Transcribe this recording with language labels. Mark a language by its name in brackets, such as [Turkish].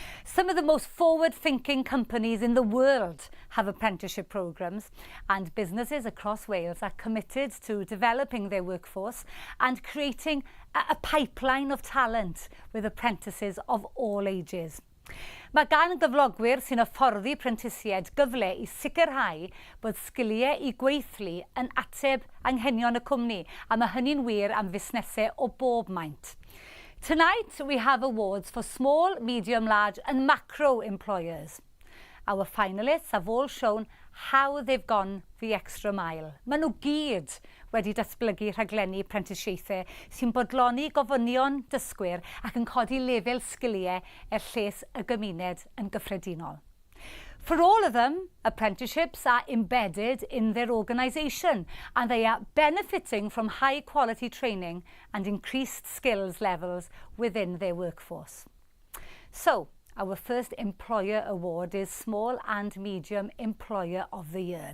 [English] Some of the most forward-thinking companies in the world have apprenticeship programmes, and businesses across Wales are committed to developing their workforce and creating a pipeline of talent with apprentices of all ages. [Welsh] Mae gan gyflogwyr sy'n hyfforddi prentisied gyfle I sicrhau bod sgiliau I gweithlu yn ateb anghenion y cwmni, a mae hynny'n wir am fusnesau o bob maint. [English] Tonight we have awards for small, medium, large and macro employers. Our finalists have all shown how they've gone the extra mile. [Welsh] Maen nhw gyd wedi datblygu rhaglenni prentisiaethau sy'n bodloni gofynion dysgwyr ac yn codi lefel sgiliau lles y gymuned yn gyffredinol. [English] For all of them, apprenticeships are embedded in their organisation and they are benefiting from high quality training and increased skills levels within their workforce. So, our first employer award is Small and Medium Employer of the Year.